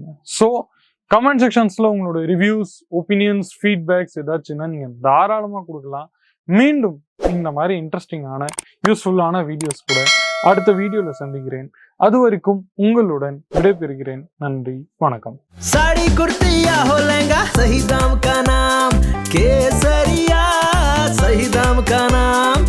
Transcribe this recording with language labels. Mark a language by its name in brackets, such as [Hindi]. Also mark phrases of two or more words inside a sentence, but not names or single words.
[Tamil] ஸோ [English] comment sections [Tamil] உங்களோட [English] reviews, opinions, feedbacks [Tamil] ஏதாச்சுன்னா நீங்க தாராளமா கொடுக்கலாம். மீண்டும் இந்த மாதிரி இன்ட்ரெஸ்டிங்கான யூஸ்ஃபுல்லான வீடியோஸ் கூட அடுத்த வீடியோல சந்திக்கிறேன். அது வரைக்கும் உங்களுடன் விடைபெறுகிறேன். நன்றி, வணக்கம். [Hindi] साड़ी कुर्ती या हो लहंगा, सही दाम का नाम केसरिया, सही दाम का नाम।